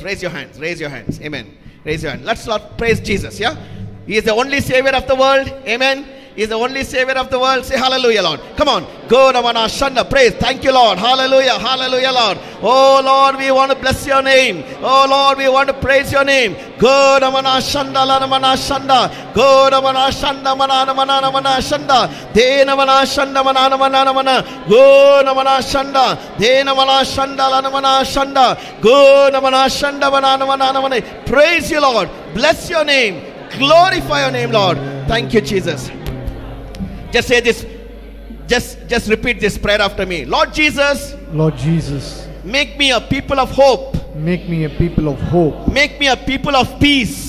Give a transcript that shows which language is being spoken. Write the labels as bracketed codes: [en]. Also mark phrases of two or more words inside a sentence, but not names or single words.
[en] Raise your hands. Raise your hands. Amen. Raise your hand. Let's not praise Jesus. Yeah. He is the only Savior of the world. Amen. He is the only Savior of the world. Say hallelujah, Lord. Come on. Go Namana Shanda. Praise. Thank you, Lord. Hallelujah. Hallelujah, Lord. Oh, Lord, we want to bless your name. Oh, Lord, we want to praise your name. Go Namana Shanda. Namana Shanda. Go Namana Shanda. Namana Shanda. De Namana Shanda. Namana. Go Namana Shanda. De Namana Shanda. Namana Shanda. Go Namana Shanda. Namana. Praise you, Lord. Bless your name. Glorify your name, Lord. Thank you, Jesus. Just say this. Just repeat this prayer after me. Lord Jesus. Lord Jesus. Make me a people of hope. Make me a people of hope. Make me a people of peace.